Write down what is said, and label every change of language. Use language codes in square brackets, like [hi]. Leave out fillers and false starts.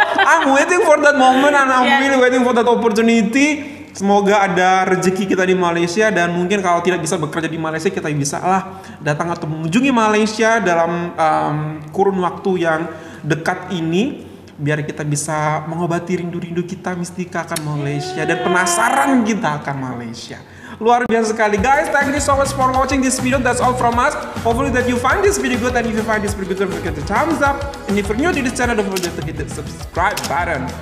[en] I'm waiting for that moment and I'm really waiting for that opportunity. [id] Semoga ada rezeki kita di Malaysia dan mungkin kalau tidak bisa bekerja di Malaysia kita bisa datang atau mengunjungi Malaysia dalam kurun waktu yang dekat ini biar kita bisa mengobati rindu-rindu kita mistika akan Malaysia dan penasaran kita akan Malaysia. Luar biasa sekali guys. [en] Thank you so much for watching this video. That's all from us. Hopefully that you find this video good, and if you find this video good, don't forget to thumbs up. And if you're new to this channel, don't forget to hit the subscribe button.